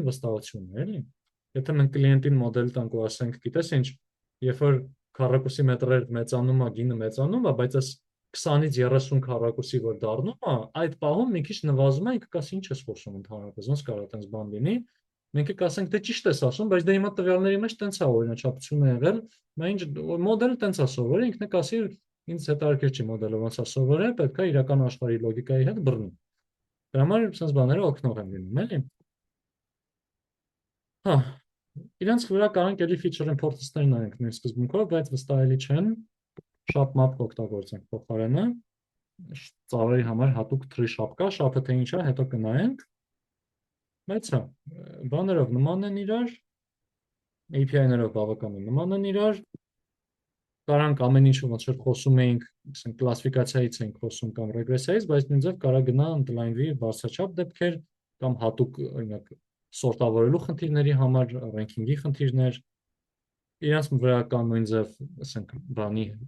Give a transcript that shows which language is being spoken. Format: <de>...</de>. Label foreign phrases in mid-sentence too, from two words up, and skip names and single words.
<hy>վստահությունը, էլի։ Եթե մենք կլիենտին մոդել տանք ու ասենք, գիտես ինչ, երբ որ քառակուսի մետրեր մեծանում է, գինը մեծանում է, բայց այս 20-ից 30 քառակուսի որ դառնում է, այդ պահում մի քիչ նվազում է, ինքը կասի ինչ ես խոսում ընդհանրապես, ոնց կարող է տենց բան լինի։ Մենք կասենք, դե ճիշտ ես ասում, բայց դե հիմա տվյալների մեջ տենց է օրինաչափություն է եղել, նա ինչ մոդելը տենց է սովորել, ինքն է կասի ինձ հետաքրքիր չի մոդելը ոնց է սովորել, պետք է իրական աշխարհի լոգիկայի հետ բռնի։ Դրա համար sense բաները օգնող են լինում, էլի։ Հա, իրանց վրա կարանք էլի</hy> <en>feature importance-</en> <hy>ներ նայենք նույն սկզբունքով, բայց վստահելի չեն,</hy> <en>shop map</en> <hy>օգտագործենք փոխարենը, ծառերի համար հատուկ</hy> <en>tree shop</en> <hy>կա, shop-ը թե ինչ է, հետո կնայենք։ Բայց հա, բաներով նման են իրար, API-ներով բավականին նման են իրար, կարանք ամեն ինչ ոնց որ խոսում էինք, ասենք կլասիֆիկացիայից էինք խոսում կամ ռեգրեսիայից, բայց նույնիսկ կարա գնա ընդլայնվի բարձրաչափ դեպքեր կամ հատուկ օրինակ սորտավորելու խնդիրների համար, ռենքինգի խնդիրներ, իրանց վրա կա նույն ձև, ասենք բանի</hy>